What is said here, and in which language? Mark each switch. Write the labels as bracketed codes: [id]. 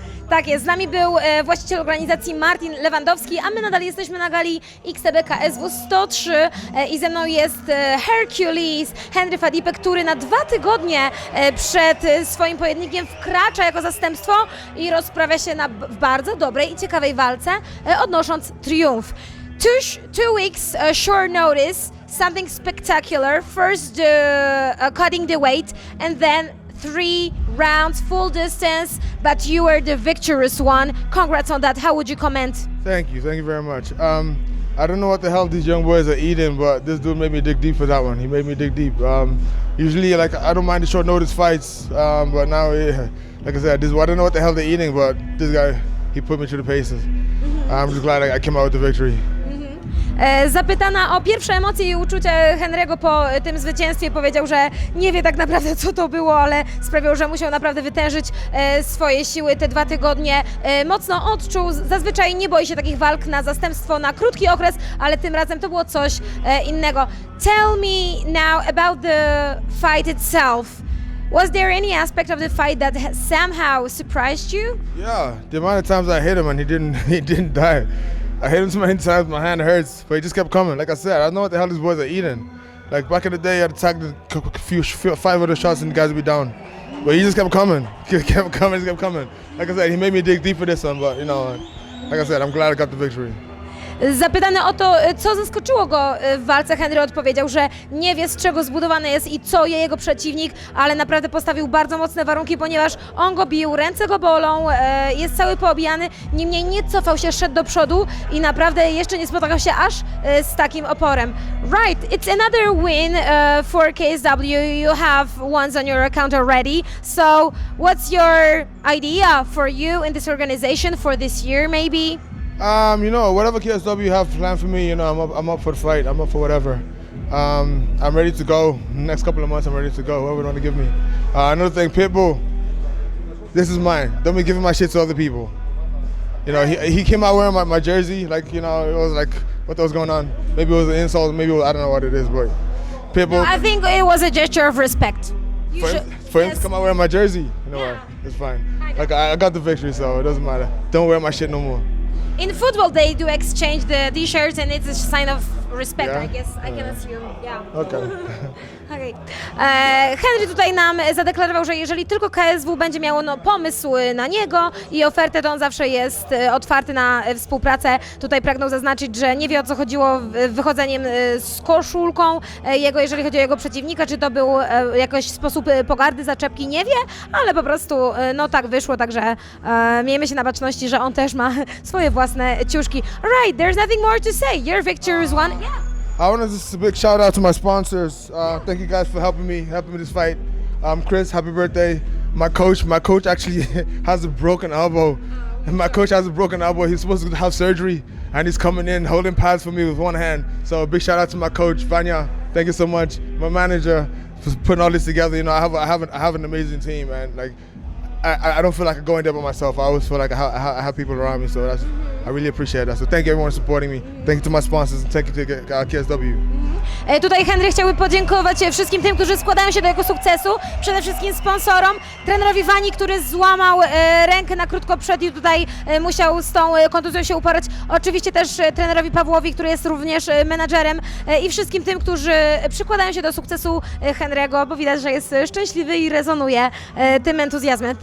[pl] Tak jest, z nami był właściciel organizacji Martin Lewandowski, a my nadal jesteśmy na gali XTB KSW 103 i ze mną jest Hercules Henry Fadipe, który na 2 tygodnie przed swoim pojedynkiem wkracza jako zastępstwo i rozprawia się w bardzo dobrej i ciekawej walce, odnosząc triumf. [en] Two weeks short notice, something spectacular. First cutting the weight and then 3 rounds, full distance, but you were the victorious one. Congrats on that. How would you comment? Thank you very much. I don't know what the hell these young boys are eating, but this dude made me dig deep for that one. He made me dig deep. Usually, like, I don't mind the short notice fights, but now, like I said, I don't know what the hell they're eating, but this guy he put me through the paces. I'm just glad I came out with the victory. [pl] Zapytana o pierwsze emocje i uczucia Henry'ego po tym zwycięstwie, powiedział, że nie wie tak naprawdę, co to było, ale sprawiło, że musiał naprawdę wytężyć swoje siły te 2 tygodnie. Mocno odczuł, zazwyczaj nie boi się takich walk na zastępstwo na krótki okres, ale tym razem to było coś innego. [en] Tell me now about the fight itself. Was there any aspect of the fight that somehow surprised you? Yeah, the amount of times I hit him and he didn't die. I hit him so many times, my hand hurts, but he just kept coming. Like I said, I don't know what the hell these boys are eating. Like back in the day, I'd attack a few 5 other shots and the guys would be down. But he just kept coming, kept coming. Like I said, he made me dig deep for this one, but you know, like I said, I'm glad I got the victory. [pl] Zapytany o to, co zaskoczyło go w walce, Henry odpowiedział, że nie wie, z czego zbudowany jest i co je jego przeciwnik, ale naprawdę postawił bardzo mocne warunki, ponieważ on go bił, ręce go bolą, jest cały poobijany, niemniej nie cofał się, szedł do przodu i naprawdę jeszcze nie spotykał się aż z takim oporem. [en] Right, it's another win for KSW. You have ones on your account already. So what's your idea for you in this organization for this year maybe? You know, whatever KSW have planned for me, you know, I'm up for the fight. I'm up for whatever. I'm ready to go. Next couple of months, I'm ready to go. Whoever they want to give me. Another thing, Pitbull. This is mine. Don't be giving my shit to other people. You know, he came out wearing my jersey. Like, you know, it was like, what was going on? Maybe it was an insult. Maybe I don't know what it is, but Pitbull. I think it was a gesture of respect. You For him to come out wearing my jersey, you know what? It's fine. Like I got the victory, so it doesn't matter. Don't wear my shit no more. In football, they do exchange the t-shirts, and it's a sign of respect. Yeah? I guess I can assume. Yeah. Okay. Okay. [pl] Henry tutaj nam zadeklarował, że jeżeli tylko KSW będzie miało pomysł na niego i ofertę, to on zawsze jest otwarty na współpracę. Tutaj pragnął zaznaczyć, że nie wie, o co chodziło wychodzeniem z koszulką jego, jeżeli chodzi o jego przeciwnika, czy to był jakiś sposób pogardy, zaczepki, nie wie, ale po prostu no tak wyszło, także miejmy się na baczności, że on też ma swoje własne ciuszki. [en] Alright, there's nothing more to say. Your victory is won. Yeah. I want to just a big shout out to my sponsors. Thank you guys for helping me this fight. Chris, happy birthday. My coach actually has a broken elbow. My coach has a broken elbow. He's supposed to have surgery, and he's coming in holding pads for me with one hand. So a big shout out to my coach, Vanya. Thank you so much. My manager for putting all this together. You know, I have an amazing team, and like I don't feel like I'm going there by myself. I always feel like I have people around me. So I really appreciate that. So thank you everyone supporting me. Thank you to my sponsors and thank you to KSW. [pl] Tutaj Henry chciałby podziękować wszystkim tym, którzy składają się do jego sukcesu, przede wszystkim sponsorom, trenerowi Wani, który złamał rękę na krótko przed i tutaj musiał z tą kontuzją się uporać, oczywiście też trenerowi Pawłowi, który jest również menadżerem i wszystkim tym, którzy przykładają się do sukcesu Henry'ego, bo widać, że jest szczęśliwy i rezonuje tym entuzjazmem.